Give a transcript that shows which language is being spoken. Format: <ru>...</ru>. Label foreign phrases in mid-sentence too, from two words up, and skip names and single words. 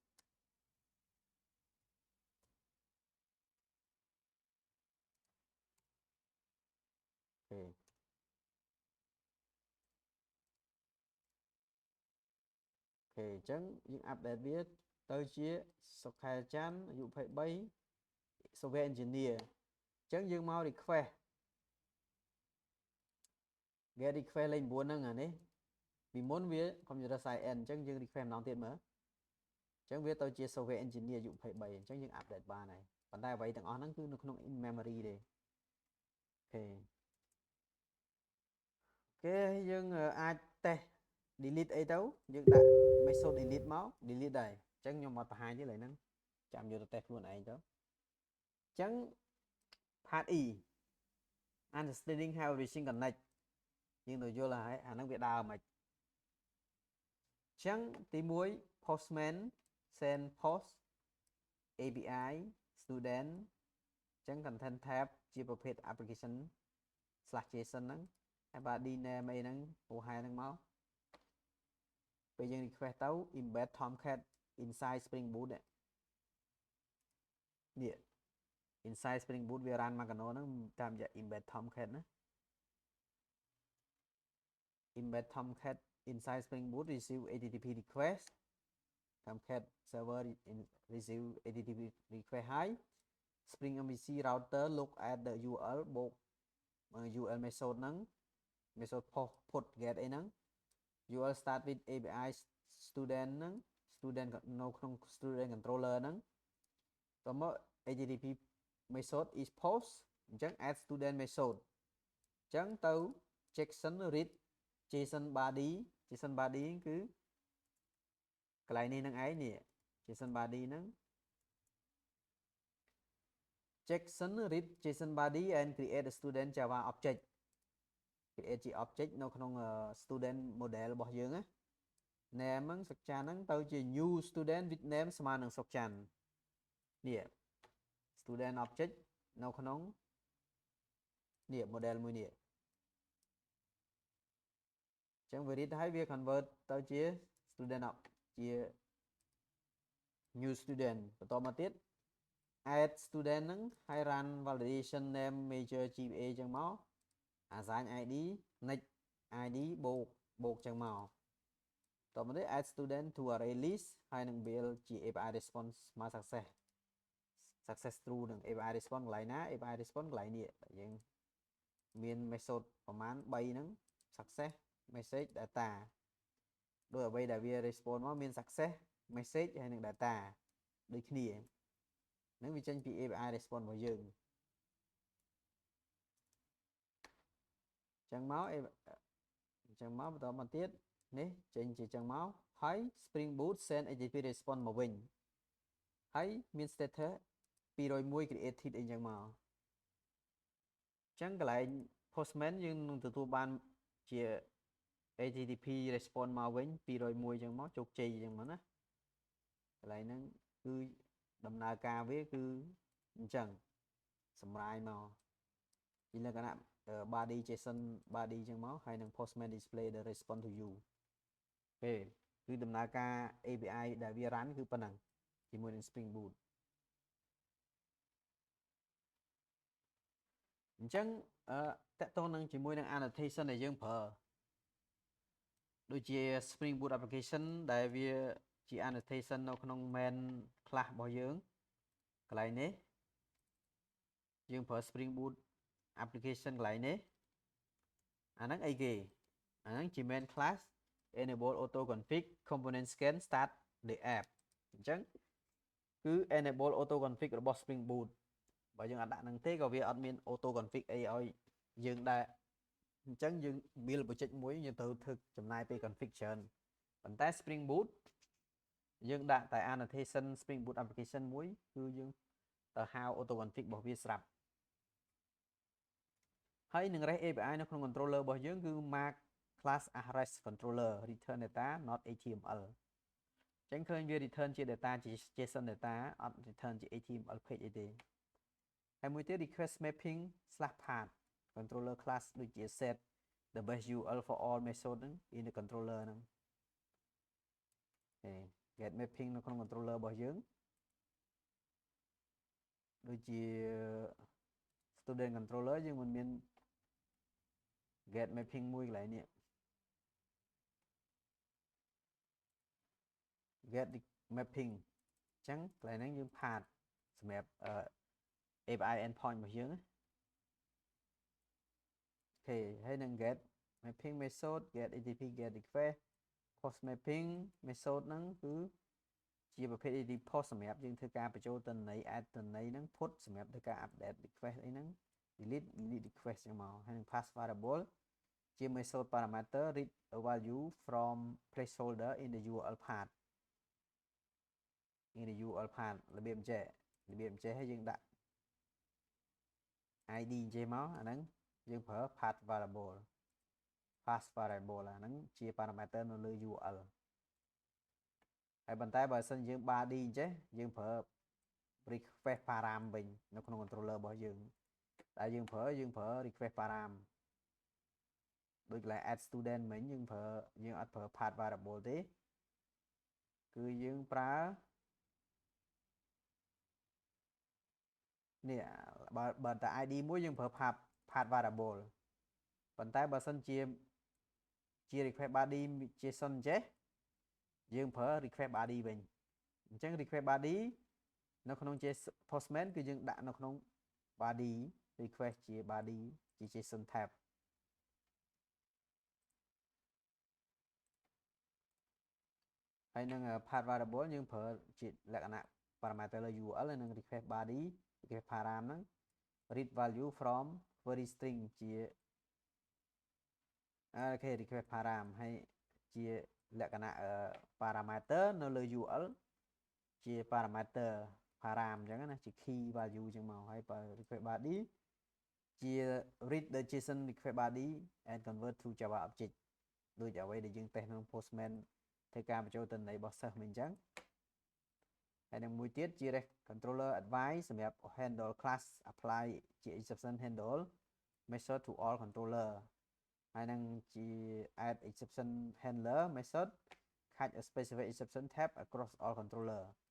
<km>ខេអញ្ចឹងយើង update វាទៅជាសុខែច័ន្ទអាយុ23</km> <en>software engineer</en> <km>អញ្ចឹងយើងមក request</km> <en>get request</en> <km>លេខ9ហ្នឹងអានេះពីមុនវា</km> <en>computer science</en> <km>អញ្ចឹងយើង request ម្ដងទៀតមើលអញ្ចឹងវាទៅជា</km> <en>software engineer</en> <km>អាយុ23អញ្ចឹងយើង update បានហើយប៉ុន្តែអ្វីទាំងអស់ហ្នឹងគឺនៅក្នុង</km> <en>in memory</en> <km>ទេអូ ខេយើងអាច</km> <en>test delete</en> <km>អីទៅយើងដាក់</km> <en>method delete</en> <km>មក delete ដែរអញ្ចឹងខ្ញុំអត់បង្ហាញទេឡើយ ហ្នឹងចាំយកទៅ test ខ្លួនឯងទៅអញ្ចឹង</km> <en>part E understanding how everything connect</en> <km>យើង ទៅយល់ហើយអាហ្នឹងវាដើរមិនអញ្ចឹងទី1</km> <en>postman send post API student</en> <km>អញ្ចឹង</km> <en>content tab</en> <km>ជាប្រភេទ</km> <en>application /json</en> <km>ហ្នឹងហើយ</km> <en>body name</en> <km>អីហ្នឹងហូហែហ្នឹងមកពេលយើង request ទៅ</km> <en>embed Tomcat inside Spring Boot</en> <km>នេះ</km> <en>inside Spring Boot</en> <km>វា run មកកណោហ្នឹងតាមរយៈ</km> <en>embed Tomcat</en> <km>ណា</km> <en>embed Tomcat inside Spring Boot receive HTTP request Tomcat server receive HTTP request ហើយ Spring MVC router look at the URL</en> <km>បូក</km> <en>URL method</en> <km>ហ្នឹង</km> <en>method put get</en> <km>អីហ្នឹង</km> <en>URL start with API student</en> <km>ហ្នឹង student នៅក្នុង</km> <en>student controller</en> <km>ហ្នឹងតមក</km> <en>HTTP method is post</en> <km>អញ្ចឹង</km> <en>add student method</en> <km>អញ្ចឹងទៅ</km> <en>JSON read JSON body</en> <km>គឺកន្លែងនេះនឹងឯងនេះ</km> <en>JSON body</en> <km>ហ្នឹង</km> <en>JSON read JSON body and create a student Java object create</en> <km>ជា object នៅក្នុង</km> <en>student model</en> <km>របស់យើងណា name ហ្នឹងសុកចាន់ហ្នឹងទៅជា</km> <en>new student with name</en> <km>ស្មើនឹងសុកចាន់នេះ</km> <en>student object</en> <km>នៅក្នុងនេះ model មួយនេះ អញ្ចឹងវា read ហើយវា convert ទៅជា student ជា</km> <en>new student</en> <km>បន្តមកទៀត</km> <en>add student</en> <km>ហ្នឹងហើយ</km> <en>run validation name major</en> <km>GPA អញ្ចឹងមក</km> <en>assign ID next ID</en> <km>បូកអញ្ចឹងមកតមកទៀត</km> <en>add student to array list</en> <km>ហើយនឹង build ជា</km> <en>API response</en> <km>ស្មើ</km> <en>success true</en> <km>នឹង</km> <en>API response</en> <km>កន្លែងណា</km> <en>API response</en> <km>កន្លែងនេះយើងមាន method ប្រហែល3ហ្នឹង</km> <en>success message data</en> <km>ដោយអ្វីដែលវា respond មកមាន</km> <en>success message</en> <km>ហើយនឹង data ដូចគ្នានឹងវាចេញពី</km> <en>API response</en> <km>របស់យើង អញ្ចឹងមកបន្តមកទៀតនេះចេញជាអញ្ចឹងមកហើយ</km> <en>Spring Boot send HTTP response</en> <km>មកវិញហើយមាន</km> <en>status 201</en> <km>created អីអញ្ចឹងមកអញ្ចឹងកន្លែង Postman យើងនឹងទទួលបានជា</km> <en>HTTP response</en> <km>មកវិញ201អញ្ចឹងមកជោគជ័យអញ្ចឹងមកណាកន្លែងហ្នឹងគឺដំណើរការវាគឺអញ្ចឹងសម្រាយមកជាលក្ខណៈ</km> <en>body JSON body</en> <km>អញ្ចឹងមកហើយនឹង</km> <en>Postman display the response to you</en> <km>ពេលគឺដំណើរការ API ដែលវា run គឺប៉ុណ្ណឹងជាមួយនឹង</km> <en>Spring Boot</en> <km>អញ្ចឹងតកតងនឹងជាមួយនឹង annotation ដែលយើងប្រើដូចជា</km> <en>Spring Boot application</en> <km>ដែលវាជា annotation នៅក្នុង</km> <en>main class</en> <km>របស់យើងក ន្លែងនេះយើងប្រើ</km> <en>Spring Boot application</en> <km>កន្លែងនេះអាហ្នឹងអីគេអាហ្នឹងជា</km> <en>main class enable auto config component scan start the app</en> <km>អញ្ចឹងគឺ</km> <en>enable auto config</en> <km>របស់</km> <en>Spring Boot</en> <km>បើយើងអត់ដាក់ហ្នឹងទេក៏វាអត់មាន</km> <en>auto config</en> <km>អីឲ្យយើងដែរអញ្ចឹងយើង</km> <en>build project</en> <km>មួយយើងត្រូវធ្វើចំណាយពេល config ច្រើនប៉ុន្តែ</km> <en>Spring Boot</en> <km>យើងដាក់តែ</km> <en>annotation Spring Boot application</en> <km>មួយគឺយើងទៅហៅ</km> <en>auto config</en> <km>របស់វាស្រាប់</km> <en>ហើយនឹង REST API នៅក្នុង controller</en> <km>របស់យើងគឺ</km> <en>mark class as REST controller return data not HTML អញ្ចឹ</en> <km>ងឃើញវា return ជា data ជា</km> <en>JSON data</en> <km>អត់ return ជា</km> <en>HTML page</en> <km>អីទេហើយមួយទៀត</km> <en>request mapping /path controller class</en> <km>ដូចជា</km> <en>set the best URL for all method</en> <km>ហ្នឹង</km> <en>in the controller</en> <km>ហ្នឹង</km> <en>get mapping</en> <km>នៅក្នុង controller របស់យើងដូចជា</km> <en>student controller</en> <km>យើងមិនមាន</km> <en>get mapping</en> <km>មួយកន្លែងនេះ</km> <en>get mapping</en> <km>អញ្ចឹងកន្លែងហ្នឹងយើង path សម្រាប់</km> <en>API endpoint</en> <km>របស់យើងអូខេហើយនឹង</km> <en>get mapping method get HTTP get request post mapping method</en> <km>ហ្នឹងគឺជាប្រភេទ</km> <en>HTTP post</en> <km>សម្រាប់យើងធ្វើការបញ្ចូលទិន្នន័យ add ទិន្នន័យហ្នឹង put សម្រាប់ធ្វើការ</km> <en>update request</en> <km>អីហ្នឹង</km> <en>delete request</en> <km>ចឹងមកហើយនឹង</km> <en>pass variable</en> <km>ជា</km> <en>method parameter read a value from placeholder in the URL path in the URL path</en> <km>របៀបអញ្ចេះហើយយើងដាក់ ID អញ្ចេះមកអាហ្នឹងយើងប្រើ</km> <en>path variable pass variable</en> <km>អាហ្នឹងជា parameter នៅលើ URL ហើយប៉ុន្តែបើសិនយើង body អញ្ចេះយើងប្រើ</km> <en>request param</en> <km>វិញនៅក្នុង controller របស់យើងតែយើងប្រើ</km> <en>request param</en> <km>ដូចកន្លែង</km> <en>add student</en> <km>មិញយើងអត់ប្រើ</km> <en>path variable</en> <km>ទេគឺយើងប្រើ នេះបើតែ ID មួយយើងប្រើ</km> <en>path variable</en> <km>ប៉ុន្តែបើសិនជា</km> <en>request body JSON</en> <km>អញ្ចេះយើងប្រើ</km> <en>request body</en> <km>វិញអញ្ចឹង</km> <en>request body</en> <km>នៅក្នុង Postman គឺយើងដាក់នៅក្នុង</km> <en>body request</en> <km>ជា body ជា</km> <en>JSON tab</en> <km>ហើយនឹង</km> <en>path variable</en> <km>យើងប្រើជាលក្ខណៈ parameter លើ URL ហើយនឹង</km> <en>request body request param</en> <km>ហ្នឹង</km> <en>read value from query string</en> <km>ជា អូខេ</km> <en>request param</en> <km>ហើយជាលក្ខណៈ parameter នៅលើ URL ជា</km> <en>parameter param</en> <km>អញ្ចឹងណាជា</km> <en>key value</en> <km>អញ្ចឹងមកហើយបើ</km> <en>request body</en> <km>ជា</km> <en>read the JSON request body and convert to Java object</en> <km>ដូចអ្វីដែលយើងតេស្តក្នុង Postman ធ្វើការបញ្ចូលទិន្នន័យរបស់សិស្សមិនអញ្ចឹងហើយនឹងមួយទៀតជា</km> <en>controller advice</en> <km>សម្រាប់</km> <en>handle class apply</en> <km>ជា</km> <en>exception handle method to all controller</en> <km>ហើយនឹងជា</km> <en>add exception handler method catch a specific exception tab across all controller</en>